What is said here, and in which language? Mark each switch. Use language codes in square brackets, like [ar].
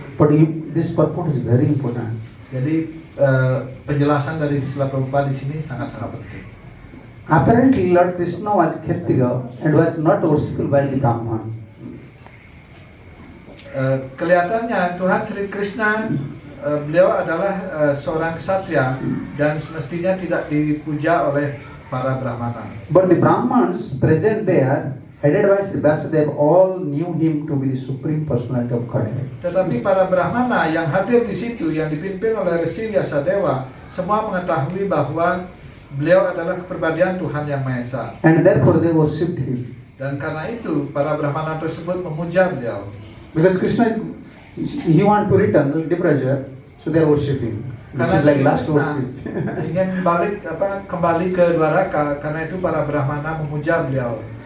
[en] But this purport is very important. [id] Jadi penjelasan dari Srila Prabhupada di sini sangat-sangat penting. [en] Apparently Lord Krishna was Kshatriya and was not worshiped by the Brahman. [id] Kelihatannya Tuhan Sri Krishna beliau adalah seorang ksatria dan semestinya tidak dipuja oleh para Brahmana. [en] But the Brahmans present there, headed by Sri Vasudev, all knew him to be the supreme personality of Godhead. [id] Tetapi para Brahmana yang hadir di situ, yang dipimpin oleh Risi Vyasadeva, semua mengetahui bahwa beliau adalah kepribadian Tuhan Yang Maha Esa. [en] And therefore they worshipped him. [id] Dan karena itu para Brahmana tersebut memuja beliau. [en] Because Krishna he want to return departure, so they are worshipping. This is like last worship. [id] Ingin kembali ke Dwaraka, karena itu para Brahmana memuja beliau.